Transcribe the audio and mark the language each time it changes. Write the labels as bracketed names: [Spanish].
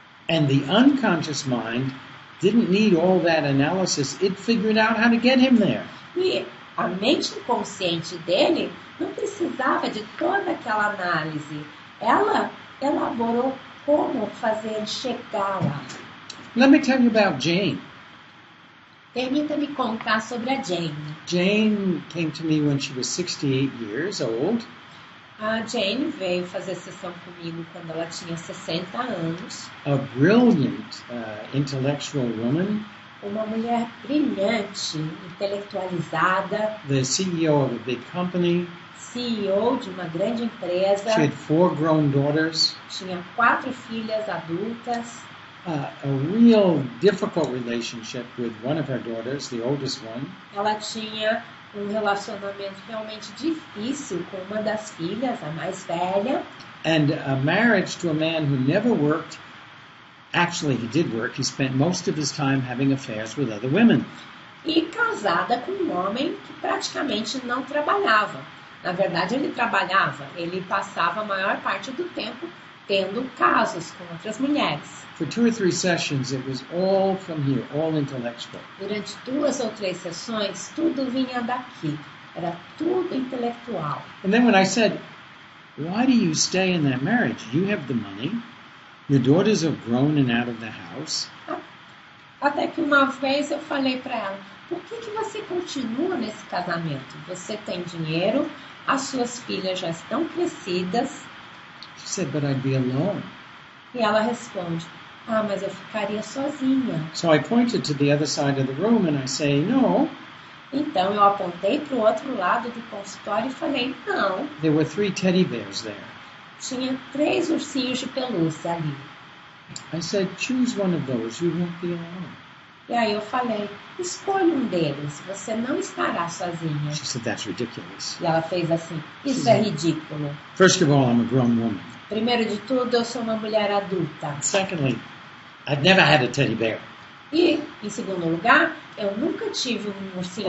[English] And the unconscious mind didn't need all that analysis. It figured out how to get him there. [Portuguese] E a mente inconsciente dele não precisava de toda aquela análise. Ela elaborou como fazer ele chegar lá. [English] Let me tell you about Jane. [Portuguese] Permita-me contar sobre a Jane. [English] Jane came to me when she was 68 years old. [Portuguese] A Jane veio fazer sessão comigo quando ela tinha 60 anos. [English] A brilliant intellectual woman. [Portuguese] Uma mulher brilhante, intelectualizada, [English] The CEO of a big company. [Portuguese] CEO de uma grande empresa. [English] She had 4 grown daughters. [Portuguese] Tinha 4 filhas adultas. [English] A real difficult relationship with one of her daughters, the oldest one. [Portuguese] Ela tinha um relacionamento realmente difícil com uma das filhas, a mais velha. [English] And a marriage to a man who never worked. Actually, he did work. He spent most of his time having affairs with other women. [Portuguese] E casada com um homem que praticamente não trabalhava. Na verdade, ele trabalhava. Ele passava a maior parte do tempo tendo casos com outras mulheres. [English] For 2 or 3 sessions, it was all from here, all intellectual. [Portuguese] Durante 2 ou 3 sessões, tudo vinha daqui. Era tudo intelectual. [English] And then when I said, why do you stay in that marriage? You have the money. Your daughters are grown and out of the house. [Portuguese] Até que uma vez eu falei para ela, por que você continua nesse casamento? Você tem dinheiro, as suas filhas já estão crescidas. [English] She said, but I'd be alone. [Portuguese] E ela responde, mas eu ficaria sozinha. [English] So I pointed to the other side of the room and I say, no. [Portuguese] Então eu apontei para o outro lado do consultório e falei, não. [English] There were 3 teddy bears there. [Portuguese] Tinha 3 ursinhos de pelúcia ali. [English] I said, choose one of those. You won't be alone. [Portuguese] E aí eu falei, escolha um deles, você não estará sozinha. [English] She said, that's ridiculous. [Portuguese] E ela fez assim, isso é ridículo. [English] First of all, I'm a grown woman. [Portuguese] Primeiro de tudo, eu sou uma mulher adulta. [English] Secondly, I've never had a teddy bear. [Portuguese] E, em segundo lugar, eu nunca tive um ursinho